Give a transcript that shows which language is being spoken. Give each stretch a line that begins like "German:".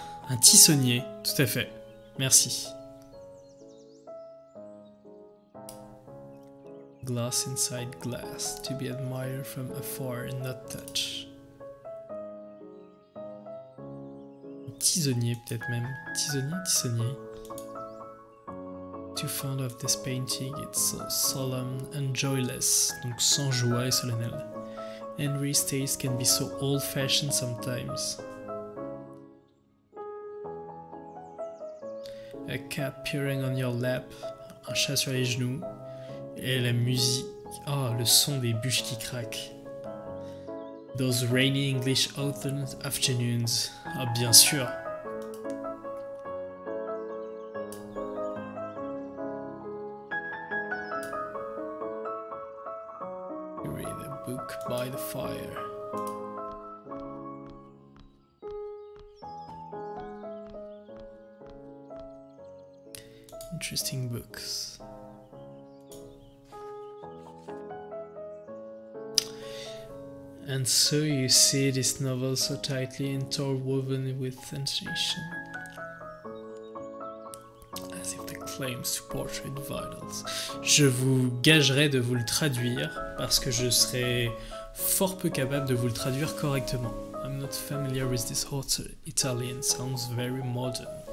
French: Un tissonnier, tout à fait. Merci.
English: Glass inside glass, to be admired from afar and not touch.
French: Tisonnier peut-être même. Tissonnier.
English: Too fond of this painting, it's so solemn and joyless.
French: Donc sans joie et solennel.
English: Henry's taste can be so old-fashioned sometimes. A cat peering on your lap,
French: un chat sur les genoux. Et la musique, oh, le son des bûches qui craquent.
English: Those rainy English autumn afternoons.
French: Ah, bien sûr.
English: You read a book by the fire. Interesting books. And so you see this novel so tightly interwoven with sensation, as if the claims to portray vitals.
French: Je vous gagerai de vous le traduire parce que je serai fort peu capable de vous le traduire correctement.
English: I'm not familiar with this author. Italian sounds very modern.